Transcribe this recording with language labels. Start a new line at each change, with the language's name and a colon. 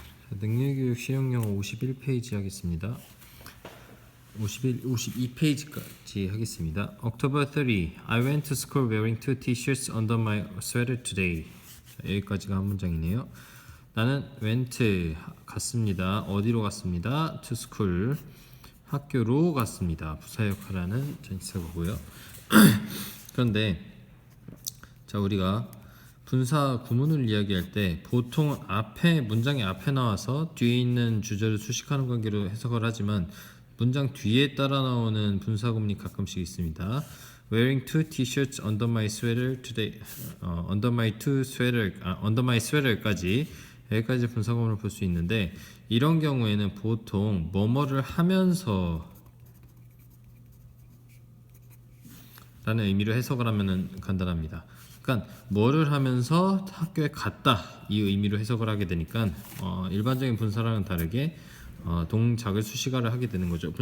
Korean: 능력교육 실용영어 51페이지 하겠습니다. 52페이지까지 하겠습니다.
English: October 30. I went to school wearing two t-shirts under my sweater today.
Korean: 자, 여기까지가 한 문장이네요. 나는 went 갔습니다. 어디로 갔습니다?
English: To school
Korean: 학교로 갔습니다. 부사역하라는 전치사구고요. 그런데 자 우리가 분사 구문을 이야기할 때 보통 앞에 문장의 앞에 나와서 뒤에 있는 주절을 수식하는 관계로 해석을 하지만 문장 뒤에 따라 나오는 분사 구문이 가끔씩 있습니다.
English: Wearing two t-shirts under my sweater today. Under my sweater
Korean: 까지 여기까지 분사 구문을 볼 수 있는데 이런 경우에는 보통 뭐뭐를 하면서 라는 의미로 해석을 하면 간단합니다. 그러니까 뭐를 하면서 학교에 갔다 이 의미로 해석을 하게 되니까 일반적인 분사랑은 다르게 동작을 수식어를 하게 되는 거죠.